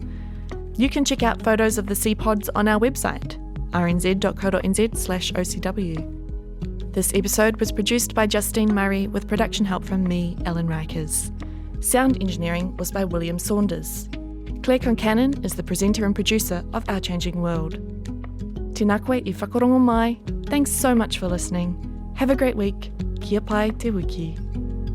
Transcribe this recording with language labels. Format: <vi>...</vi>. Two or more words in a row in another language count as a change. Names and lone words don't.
<en>You can check out photos of the sea pods on our website, rnz.co.nz/OCW. This episode was produced by Justine Murray with production help from me, Ellen Rikers. Sound engineering was by William Saunders. Claire Concannon is the presenter and producer of Our Changing World.</en> <mi>Tēnā koe I whakarongo mai.</mi> <en>Thanks so much for listening. Have a great week.</en> <mi>Kia pai te wiki.</mi>